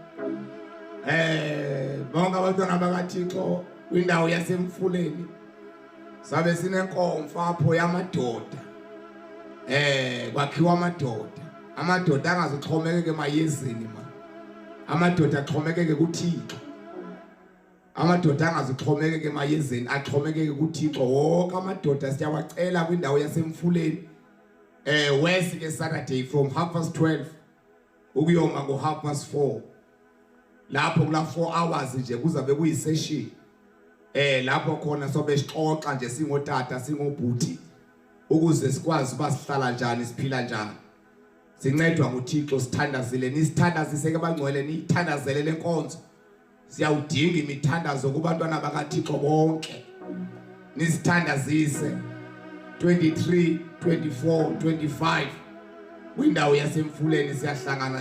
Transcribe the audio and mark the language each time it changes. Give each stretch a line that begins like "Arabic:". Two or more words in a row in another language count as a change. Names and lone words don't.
Xhosa: bonke abantwana bakaThixo kwindawo yasemfuleni sabe sinenkomfa apho yamadoda kwakhiwa amadoda angazoxhomekeke emayezini man amadoda axhomekeke kuThixo amadoda angazixhomekeke emayezeni axhomekeke kuThixo wonke amadoda siyawacela kwindawo yasemfuleni
English: Wednesday Saturday from 12:30
Xhosa: ukuyoma ngo4:30 lapho kula 4 hours nje kuzabe kuyisession lapho khona sobe sixoxa nje singotata singobhuti ukuze sikwazi basihlala njani siphila njani sincedwa nguThixo sithandazile nisithandazise ke bangcwele nithandazele lenkonzo siyawudinga imithandazo kubantwana bakaThixo bonke nisithandazise 23 24 25 kwindawo yasemfuleni siyahlangana